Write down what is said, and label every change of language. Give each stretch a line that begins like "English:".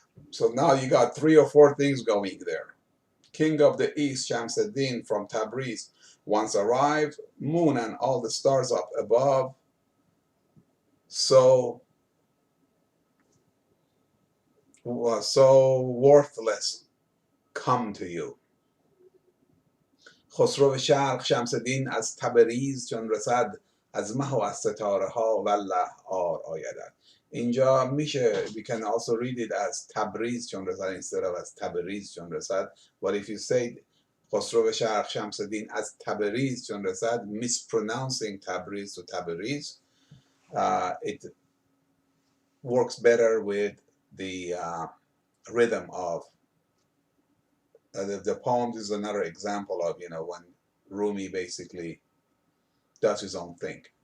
English: So now you got 3 or 4 things going there. King of the East, Shamsuddin, from Tabriz once arrived, moon and all the stars up above, so worthless come to you.
Persian: خسرو شرق شمسدین از تبریز چون رسد از مه و از ستاره ها والله آر آیدد. اینجا میشه,
English: we can also read it as
Persian: تبریز چون رسد
English: instead of as
Persian: تبریز چون رسد.
English: But if you say
Persian: خسرو شرق شمسدین از تبریز چون رسد,
English: mispronouncing Tabriz to Tabriz, it works better with the rhythm of the poem. Is another example of, when Rumi basically does his own thing.